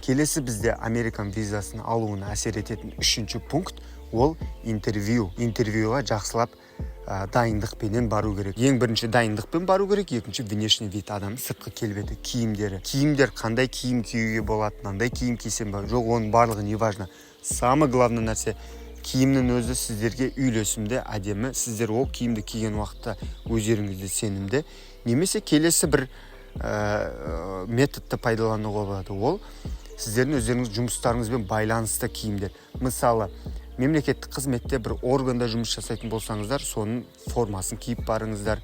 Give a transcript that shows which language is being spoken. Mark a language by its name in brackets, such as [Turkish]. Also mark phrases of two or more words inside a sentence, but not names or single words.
[Kazakh] Келесі бізде Американ визасын алуына әсер ететін 3-ші пункт ол интервью. Интервьюға жақсылап дайындықпенен бару керек. Ең бірінші дайындықпен бару керек, екінші [Russian] внешний вид, [Kazakh] адам сыртқы келбеті, киімдері. Киімдер қандай киім киюге болады, мынандай киім кисем ба, жоқ, оның барлығы [Russian] не важно. Самый главный [Kazakh] нәрсе, киімнің өзі сіздерге үйлесімді, әдемі. Сіздер ол киімді киген уақытта өздеріңізде сенімді. Немесе келесі бір методты пайдалануға болады. Ол сіздердің өздеріңіз жұмыстарыңызбен байланысты киімдер. Мысалы, мемлекеттік қызметте бір органда жұмыс жасайтын болсаңыздар, соның формасын киіп барыңыздар.